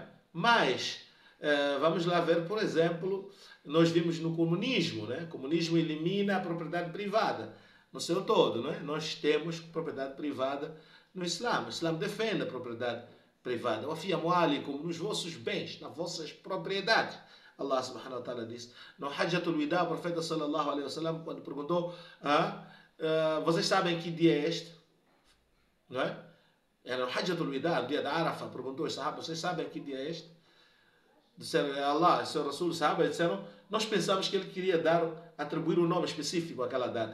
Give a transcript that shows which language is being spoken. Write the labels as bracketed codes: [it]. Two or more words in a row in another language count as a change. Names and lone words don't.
[pt] Mas vamos lá ver, por exemplo, nós vimos no comunismo, né? O comunismo elimina a propriedade privada no seu todo, não é? Nós temos propriedade privada no Islã. O Islã defende a propriedade privada. Como nos vossos bens, nas vossas propriedades. Allah [ar] سبحانه وتعالى [pt] diz. No Hajjatul Wida, o profeta [ar] صلى الله عليه وسلم, [pt] quando perguntou, vocês sabem que dia é este? Não é? Era no Hajjatul Wida, o dia da Arafah, perguntou aos sahabas, vocês sabem que dia é este? Disseram, Allah, seu Rasul, sahabas disseram, nós pensamos que ele queria atribuir um nome específico àquela data.